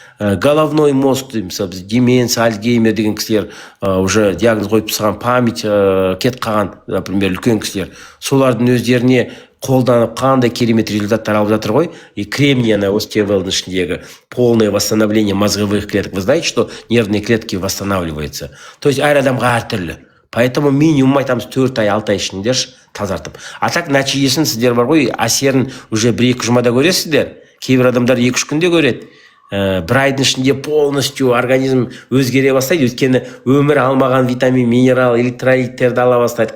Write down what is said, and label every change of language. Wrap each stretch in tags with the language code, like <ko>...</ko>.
<ru>Головной мозг,</ru> <kk>деменция, альцгеймер деген кісілер, уже диагноз қойып тастаған, память кет қалған,</kk> <ru>например,</ru> <kk>үлкен кісілер. Солардың өздеріне қолданып қандай керемет результаттар алып жатыр ғой.</kk> <ru>И кремний</ru> <kk>остеовелдің ішіндегі</kk> <ru>полное восстановление мозговых клеток. Вы знаете, что нервные клетки восстанавливаются? То есть</ru> <kk>әр адамға әртүрлі.</kk> <ru>Поэтому минимум</ru> <kk>айтамыз 4 ай 6 ай ішінде тазартып.</kk> <ru>А так</ru> <kk>нәтижесін сіздер бар ғой, әсерін</kk> <ru>уже</ru> <kk>1-2 жұмада көресіздер. Кейбір адамдар 2-3 күнде көреді. 1 айдың ішінде</kk> <ru>полностью</ru> <kk>организм өзгере бастайды. Өйткені өмір алмаған витамин, минерал, электролиттерді ала бастайды.</kk>